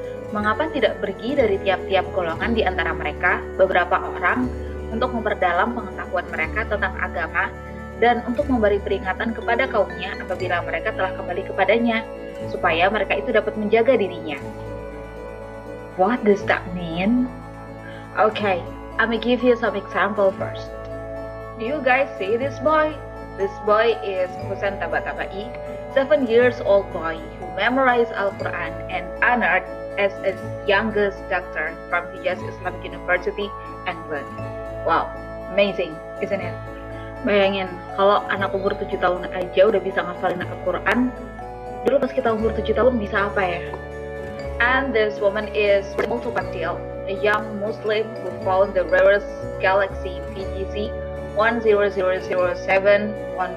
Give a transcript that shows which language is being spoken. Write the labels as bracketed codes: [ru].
[id] Mengapa tidak pergi dari tiap-tiap golongan di antara mereka beberapa orang untuk memperdalam pengetahuan mereka tentang agama dan untuk memberi peringatan kepada kaumnya apabila mereka telah kembali kepadanya, supaya mereka itu dapat menjaga dirinya. [en] What does that mean? Okay, I'm gonna give you some example first. Do you guys see this boy? This boy is Husain Tabatabai, 7 years old boy who memorized Al-Quran and honored as a youngest doctor from Hijaz Islamic University, England. Wow, amazing, isn't it? [id] Bayangin, kalau anak umur 7 tahun aja udah bisa ngafalin Al-Quran, dulu pas kita umur 7 tahun bisa apa ya? [en] And this woman is Multu Patil, a young Muslim who found the rarest galaxy PGC 10000714.